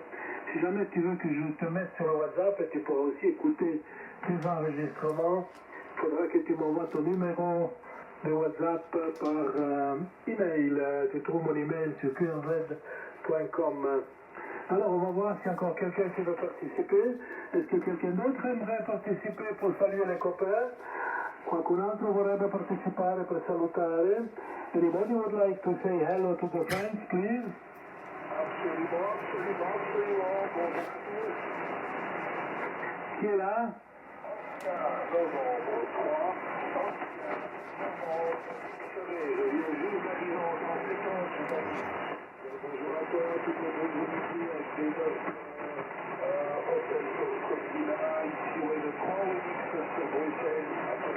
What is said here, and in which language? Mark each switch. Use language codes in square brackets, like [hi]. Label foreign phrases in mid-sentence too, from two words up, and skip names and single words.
[fr] Si jamais tu veux que je te mette sur le WhatsApp, et tu pourras aussi écouter tes enregistrements, il faudra que tu m'envoies ton numéro de WhatsApp par email. Tu trouves mon email sur qrz.com. Alors on va voir s'il y a encore quelqu'un qui veut participer. Est-ce que quelqu'un d'autre aimerait participer pour saluer les copains? [it] Qualcun altro vorrebbe partecipare per salutare? [en] Anybody would like to say hello to the friends, please? [fr] Qui est là? Bonjour à toi, tout le monde ici Hôtel ici le 3 Bruxelles.